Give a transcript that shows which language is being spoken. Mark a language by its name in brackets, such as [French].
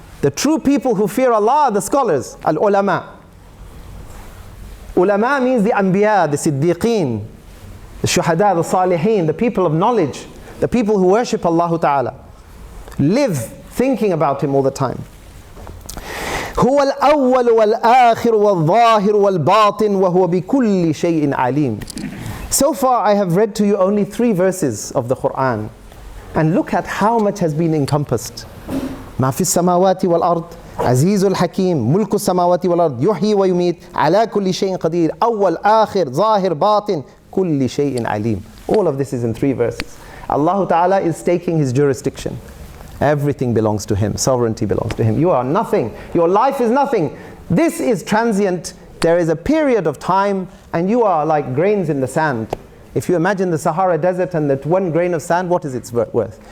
[English] The true people who fear Allah are the scholars, al-ulama. Ulama means the anbiya, the siddiqeen, the shuhada, the salihin, the people of knowledge, the people who worship Allah Ta'ala. Live thinking about Him all the time. [Arabic] هو الأول والآخر والظاهر والباطن وهو بكل شيء عليم. [English] So far I have read to you only 3 verses of the Qur'an, and look at how much has been encompassed. [Arabic] ما في السماوات والأرض عزيز الحكيم ملك السماوات والأرض يحيي ويميت على كل شيء قدير أول آخر ظاهر باطن كل شيء عليم. [English] All of this is in 3 verses. Allah Ta'ala is taking His jurisdiction. Everything belongs to Him. Sovereignty belongs to Him. You are nothing. Your life is nothing. This is transient. There is a period of time and you are like grains in the sand. If you imagine the Sahara Desert and that one grain of sand, what is its worth?